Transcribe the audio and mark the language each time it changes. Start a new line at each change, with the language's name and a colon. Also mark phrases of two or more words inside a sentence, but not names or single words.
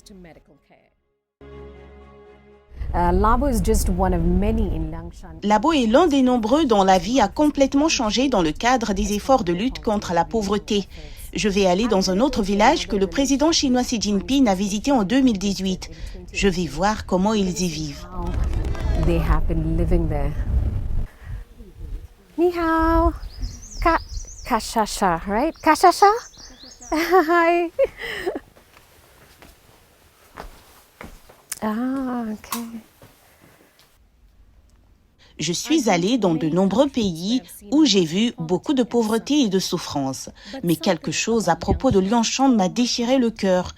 French: Labo est l'un des nombreux dont la vie a complètement changé dans le cadre des efforts de lutte contre la pauvreté. Je vais aller dans un autre village que le président chinois Xi Jinping a visité en 2018. Je vais voir comment ils y vivent.
Chinese: 你好.
English: Kashasha, right? Kashasha? Hi. Ah, okay.
French: Je suis allée dans de nombreux pays où j'ai vu beaucoup de pauvreté et de souffrance. Mais quelque chose à propos de Liangshan m'a déchiré le cœur.